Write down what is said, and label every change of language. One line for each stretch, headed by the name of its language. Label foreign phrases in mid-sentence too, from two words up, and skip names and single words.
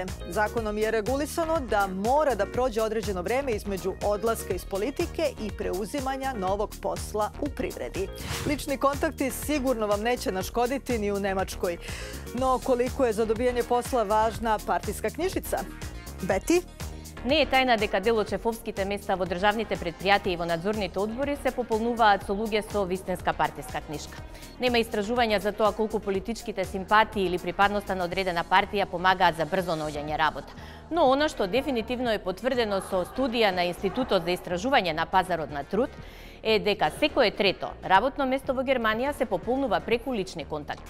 Serbian: Zakonom je regulisano da mora da prođe određeno vreme između odlaska iz politike i preuzimanja novog posla u privredi. Lični kontakti sigurno vam neće naškoditi ni u Nemačkoj. No koliko je za dobijanje posla važna partijska knjižica? Beti?
Macedonian: Не е тајна дека дел од шефовските места во државните предпријатија и во надзорните одбори се пополнуваат со луѓе со вистинска партиска книшка. Нема истражувања за тоа колку политичките симпатии или припадноста на одредена партија помагаат за брзо наоѓање работа. Но она што дефинитивно е потврдено со студија на Институтот за истражување на пазарот на труд е дека секое трето работно место во Германија се пополнува преку лични контакти.